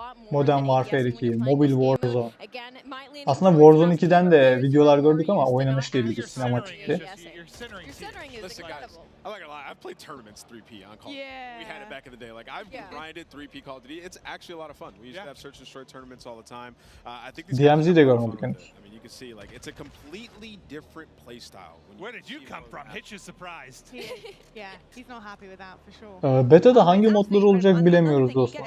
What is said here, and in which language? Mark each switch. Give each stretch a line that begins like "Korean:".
Turkish: Modern Warfare 2, Mobile Warzone. Aslında Warzone 2'den de videolar gördük ama oynanış değildi, sinematikti.
English: Listen, guys, I'm not gonna lie. I've played tournaments 3P on Call of Duty. We had it back in the day. Like I've grinded 3P Call of Duty. It's actually a lot of fun. We used to have search and destroy tournaments all the time. I think
Turkish: DMZ'yi de görmedik henüz.
English: I mean, you can see like it's a completely different play style. Where did you come from? Hitch is surprised. Yeah, he's not happy with that for sure.
Turkish: Beta'da hangi modları olacak bilemiyoruz dostum.